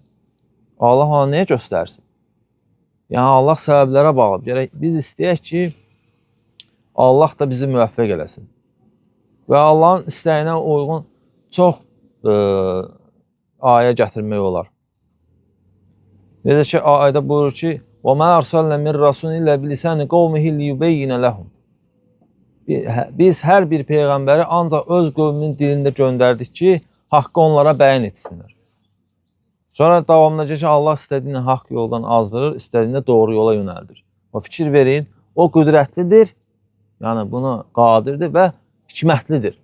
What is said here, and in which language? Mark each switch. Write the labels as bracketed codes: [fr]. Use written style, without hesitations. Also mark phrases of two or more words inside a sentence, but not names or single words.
[az] Allah ona niyə göstərsin? Yəni, Allah səbəblərə bağlı. Gərək biz istəyək ki, Allah da bizi müvəffəq eləsin. Və Allahın istəyinə uyğun çox ayə gətirmək olar. Necə ki, ayədə buyurur ki, [ar] وَمَا أَرْسَلْنَا مِنْ رَسُولٍ إِلَّا بِلِسَانِ قَوْمِهِ لِيُبَيِّنَ لَهُمْ [az] Biz hər bir peyğəmbəri ancaq öz qövmünün dilində göndərdik ki, haqqı onlara bəyan etsinlər. Sonra davamında ki, Allah istədiyini haqq yoldan azdırır, istədiyini doğru yola yönəldir. O fikir verin, o qüdrətlidir, yəni bunu qadirdir və hikmətlidir.